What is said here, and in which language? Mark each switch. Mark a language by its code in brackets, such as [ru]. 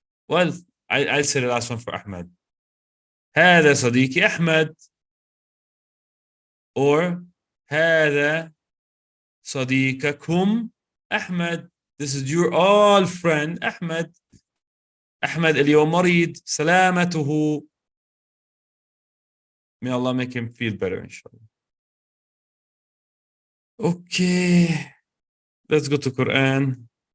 [en] Well, I'll say the last one for Ahmed. [ar] هذا صديقي أحمد. Or هذا صديقكم أحمد. [en] This is your all friend أحمد. [ar] أحمد اليوم مريض. سلامته. [en] May Allah make him feel better, inshallah. Okay. Let's go to Quran.